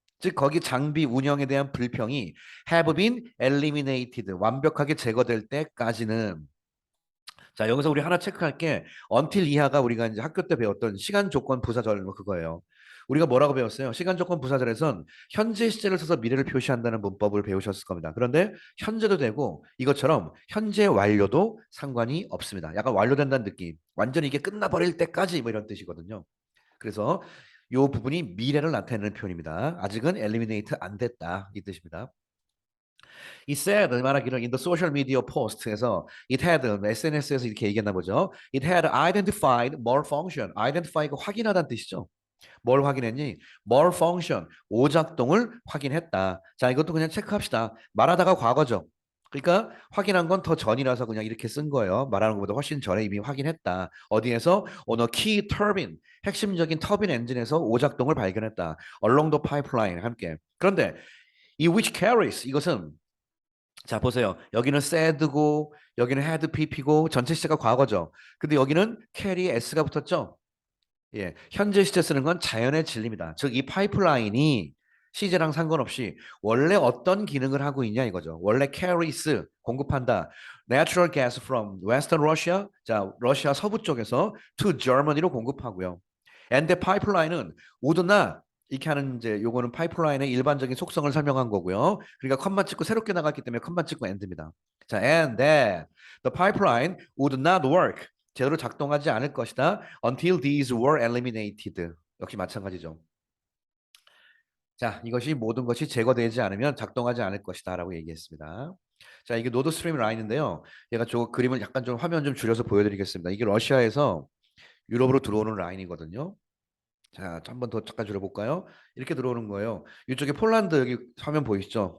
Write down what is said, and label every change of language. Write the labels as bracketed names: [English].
[Korean] 즉 거기 장비 운영에 대한 불평이 [English] have been eliminated [Korean] 완벽하게 제거될 때까지는 자 여기서 우리 하나 체크할 게 until 이하가 우리가 이제 학교 때 배웠던 시간 조건 부사절 뭐 그거예요. 우리가 뭐라고 배웠어요? 시간 조건 부사절에선 현재 시제를 써서 미래를 표시한다는 문법을 배우셨을 겁니다. 그런데 현재도 되고 이것처럼 현재 완료도 상관이 없습니다. 약간 완료된다는 느낌. 완전히 이게 끝나버릴 때까지 뭐 이런 뜻이거든요. 그래서 이 부분이 미래를 나타내는 표현입니다. 아직은 eliminate 안 됐다 이 뜻입니다. [English] It said [Korean] 말하기를 [English] in the social media post에서 it had [Korean] SNS에서 이렇게 얘기했나 보죠. [English] It had identified more function. [Korean] identify가 확인하다는 뜻이죠. 뭘 확인했니? [English] more function [Korean] 오작동을 확인했다. 자 이것도 그냥 체크합시다. 말하다가 과거죠. 그러니까 확인한 건 더 전이라서 그냥 이렇게 쓴 거예요. 말하는 것보다 훨씬 전에 이미 확인했다. 어디에서? [English] on a key turbine [Korean] 핵심적인 터빈 엔진에서 오작동을 발견했다. [English] along the pipeline [Korean] 함께. 그런데 이 [English] which carries [Korean] 이것은 자 보세요. 여기는 said고 여기는 had pp고 전체 시제가 과거죠. 근데 여기는 carry s가 붙었죠. 예, 현재 시제 쓰는 건 자연의 진리입니다. 즉 이 파이프라인이 시제랑 상관없이 원래 어떤 기능을 하고 있냐 이거죠. 원래 carries 공급한다. [English] Natural gas from Western Russia, [Korean] 자 러시아 서부 쪽에서 [English] to Germany로 [Korean] 공급하고요. [English] And the pipeline [Korean] 은 [English] would not [Korean] 이렇게 하는 이제 요거는 파이프라인의 일반적인 속성을 설명한 거고요. 그러니까 컴마 찍고 새롭게 나갔기 때문에 컴마 찍고 end입니다. [English] 자, and that the pipeline would not work. [Korean] 제대로 작동하지 않을 것이다. [English] Until these were eliminated. [Korean] 역시 마찬가지죠. 자, 이것이 모든 것이 제거되지 않으면 작동하지 않을 것이다라고 얘기했습니다. 자, 이게 노드 스트림 라인인데요. 얘가 저 그림을 약간 좀 화면 좀 줄여서 보여드리겠습니다. 이게 러시아에서 유럽으로 들어오는 라인이거든요. 자, 한 번 더 잠깐 줄여볼까요? 이렇게 들어오는 거예요. 이쪽에 폴란드 여기 화면 보이시죠?